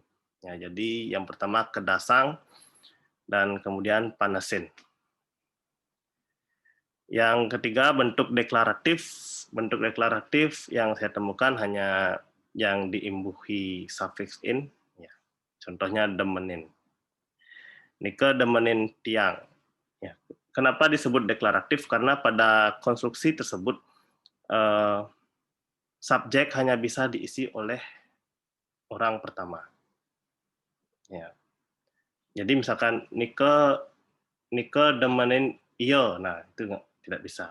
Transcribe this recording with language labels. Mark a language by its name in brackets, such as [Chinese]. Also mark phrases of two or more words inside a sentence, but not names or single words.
[Indonesian] Ya, jadi yang pertama kedasang dan kemudian panesin. Yang ketiga bentuk deklaratif. Bentuk deklaratif yang saya temukan hanya yang diimbuhi sufiks in. Ya. Contohnya demenin. [Balinese] Nika demenin tiang. [Indonesian] Ya. Kenapa disebut deklaratif? Karena pada konstruksi tersebut subjek hanya bisa diisi oleh orang pertama. Ya. Jadi misalkan [Balinese] Nika demenin iyo, [Indonesian] nah itu tidak bisa.